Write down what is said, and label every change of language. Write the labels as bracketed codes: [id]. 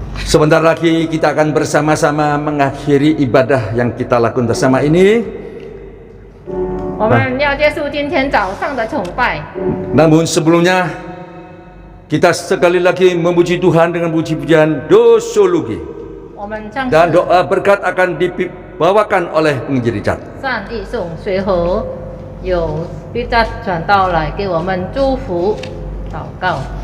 [id] Sebentar lagi kita akan bersama-sama mengakhiri ibadah yang kita lakukan bersama ini. [zh] 我们要结束今天早上的崇拜。 [id] Namun sebelumnya kita sekali lagi memuji Tuhan dengan puji-pujian Doxology. [zh] 我们唱 [id] Dan doa berkat akan dibawakan oleh penginjil Richard. [zh] 赞义颂，随后有 Richard 传道来给我们祝福祷告。